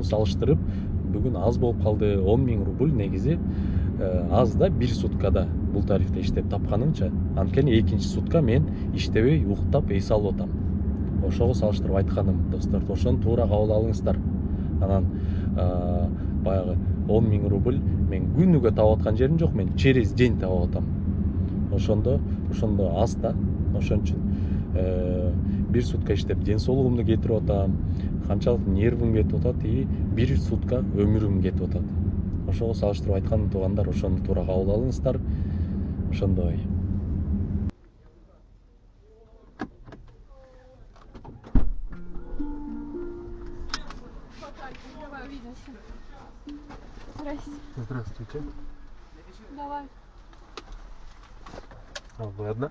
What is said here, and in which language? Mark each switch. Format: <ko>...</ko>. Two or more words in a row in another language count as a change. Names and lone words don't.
<ky>Ошону салыштырып, бүгүн аз болуп калды. 10.000 рубль негизи аз да, бир суткада бул тарифте иштеп тапканыңча. Анткени экинчи сутка мен иштебей уктап эс алып атам. Ошого салыштырып айтканым, достор, ошону туура кабыл алыңыздар. Анан баягы 10.000 рубль мен күнүгө таап аткан жерим жок, мен</ky> <ru>через день</ru> <ky>таап атам. Ошондо аз да. Ошон үчүн бир сутка иштеп ден соолугумду кетирип атам, канчалык нервим кетип атат и бир сутка өмүрүм кетип атат. Ошого салыштырып айтканым, туугандар, ошону туура кабыл алыңыздар. Ошондой.</ky> <ru>Давай увидимся. Здрасте. Здравствуйте. Давай. А вы одна?</ru>